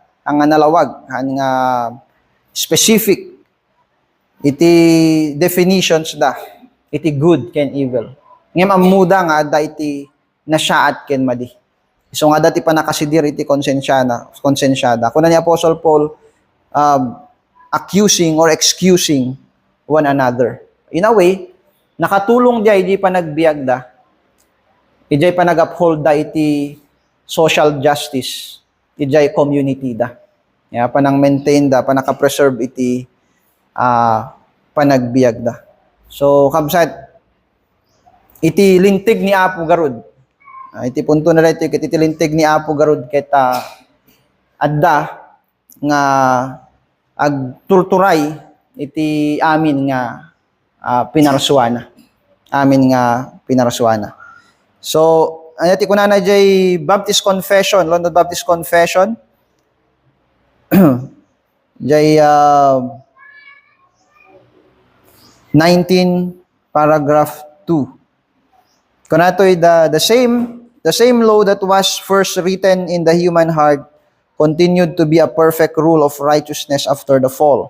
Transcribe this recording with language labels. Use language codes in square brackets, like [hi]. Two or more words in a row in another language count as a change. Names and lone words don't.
[ilo] Ang nga nalawag, han nga specific, iti definitions da, iti good ken evil. Ngem amuda nga da iti nasyaat ken madi. So nga dati pa nakasidir iti konsensyada. Kuna ni Apostle Paul, [en] accusing or excusing one another. In a way, [ilo] nakatulong diya iti panagbiag da. Ijay pa nag-uphold da iti [en] social justice. [ilo] Ijay community da. Ya, panang maintain da, panaka-preserve iti panagbiag da. So, kabsat, iti lintig ni Apo Garud. Iti punto na rito, iti lintig ni Apo Garud kita adda nga agturturay iti amin nga pinarsuana. Amin nga pinarsuana. So, ano ti kunana jay Baptist Confession, London Baptist Confession. Jay 19 paragraph 2. [en] Kunatoy the same law that was first written in the human heart continued to be a perfect rule of righteousness after the fall.